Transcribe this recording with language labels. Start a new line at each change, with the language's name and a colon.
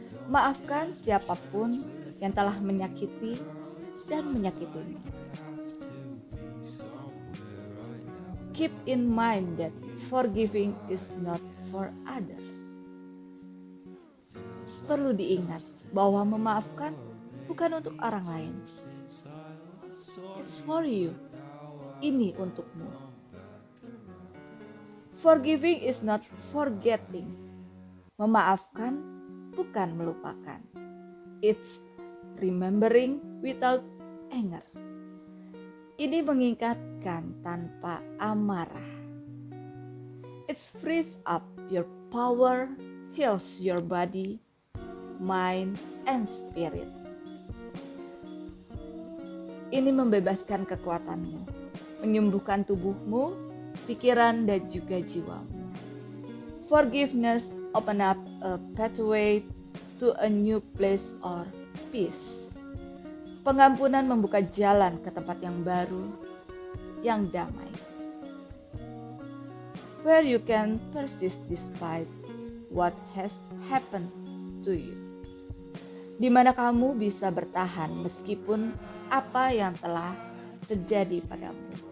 Indonesian: Maafkan siapapun yang telah menyakiti dan menyakitimu.
English: Keep in mind that forgiving is not for others.
Indonesian: Perlu diingat bahwa memaafkan bukan untuk orang lain.
English: It's for you.
Indonesian: Ini untukmu.
English: Forgiving is not forgetting.
Indonesian: Memaafkan bukan melupakan.
English: It's remembering without anger.
Indonesian: Ini mengingatkan tanpa amarah.
English: It frees up your power, heals your body, mind, and spirit.
Indonesian: Ini membebaskan kekuatanmu, menyembuhkan tubuhmu, pikiran, dan juga jiwamu.
English: Forgiveness open up a pathway to a new place or peace.
Indonesian: Pengampunan membuka jalan ke tempat yang baru, yang damai.
English: Where you can persist despite what has happened to you.
Indonesian: Di mana kamu bisa bertahan meskipun apa yang telah terjadi padamu.